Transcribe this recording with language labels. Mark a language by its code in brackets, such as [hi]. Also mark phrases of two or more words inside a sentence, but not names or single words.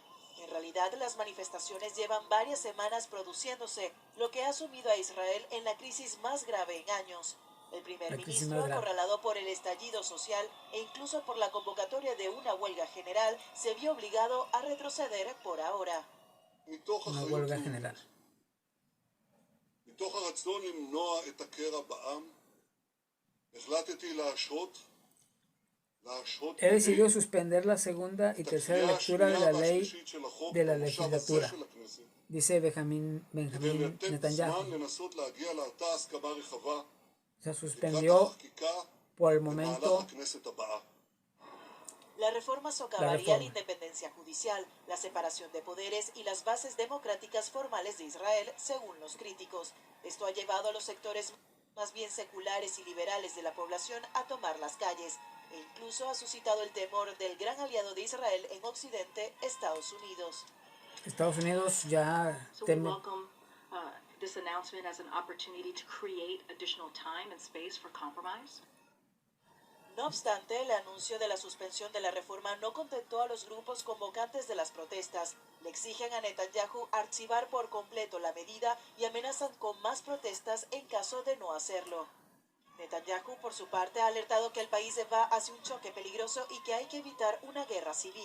[es] En realidad, las manifestaciones llevan varias semanas produciéndose, lo que ha sumido a Israel en la crisis más grave en años. El primer ministro, acorralado por el estallido social e incluso por la convocatoria de una huelga general, se vio obligado a retroceder por ahora. Una huelga general. [he] מתוך הרצון למנוע את הקרע בעם, החלטתי להשהות [es] He decidido suspender la segunda y tercera lectura de la ley de la legislatura, dice Benjamin Netanyahu. Se suspendió por el momento la reforma socavaría la independencia judicial, la separación de poderes y las bases democráticas formales de Israel, según los críticos. Esto ha llevado a los sectores más bien seculares y liberales de la población a tomar las calles, e incluso ha suscitado el temor del gran aliado de Israel en Occidente, Estados Unidos. Estados Unidos ya teme. [en] This announcement as an opportunity to create additional time and space for compromise. [es] No obstante, el anuncio de la suspensión de la reforma no contentó a los grupos convocantes de las protestas. Le exigen a Netanyahu archivar por completo la medida y amenazan con más protestas en caso de no hacerlo. Netanyahu, por su parte, ha alertado que el país va hacia un choque peligroso y que hay que evitar una guerra civil.